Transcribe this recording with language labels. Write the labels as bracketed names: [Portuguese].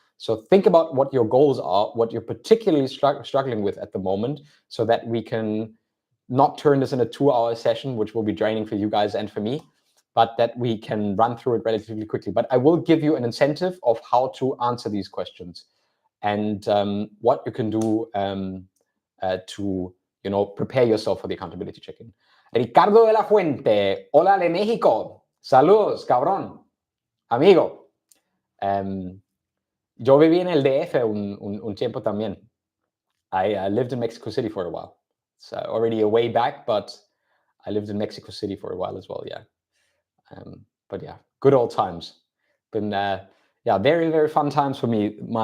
[English] So think about what your goals are, what you're particularly struggling with at the moment, so that we can not turn this in a 2-hour session, which will be draining for you guys and for me, but that we can run through it relatively quickly. But I will give you an incentive of how to answer these questions and what you can do to prepare yourself for the accountability check-in. [Spanish] Ricardo de la Fuente, hola de México, saludos, cabrón, amigo. Yo viví en el DF un tiempo también. [English] I lived in Mexico City for a while. So already a way back, but I lived in Mexico City for a while as well, yeah. But yeah, good old times. Been very, very fun times for me.